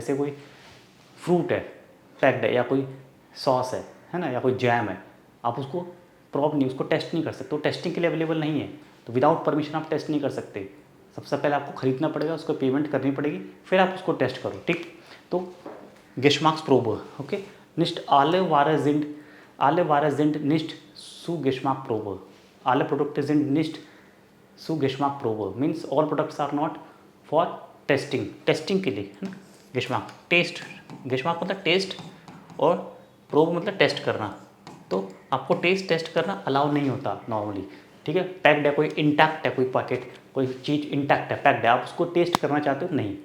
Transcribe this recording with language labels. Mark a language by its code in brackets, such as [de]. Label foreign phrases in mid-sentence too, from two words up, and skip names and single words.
[hi] जैसे कोई फ्रूट है, पैक्ड है, या कोई सॉस है ना, या कोई जैम है, आप उसको प्रोब नहीं, उसको टेस्ट नहीं कर सकते, वो टेस्टिंग के लिए अवेलेबल नहीं है। तो [en] without permission [hi] आप टेस्ट नहीं कर सकते। सबसे पहले आपको खरीदना पड़ेगा, उसको पेमेंट करनी पड़ेगी, फिर आप उसको टेस्ट करो, ठीक। तो [de] Geschmacksprobe, [hi] ओके, [de] nicht alle Ware sind nicht zu Geschmackprobe, alle Produkte sind nicht zu Geschmackprobe, [en] means all products are not for testing, [hi] टेस्टिंग के लिए, है ना। गेशमार्क टेस्ट, गेशमार्क मतलब टेस्ट और प्रोब मतलब टेस्ट करना। तो आपको टेस्ट करना अलाउ नहीं होता नॉर्मली, ठीक है। पैक्ड है, कोई इंटैक्ट है, कोई पैकेट, कोई चीज़ इंटैक्ट है, पैक्ड है, आप उसको टेस्ट करना चाहते हो, नहीं।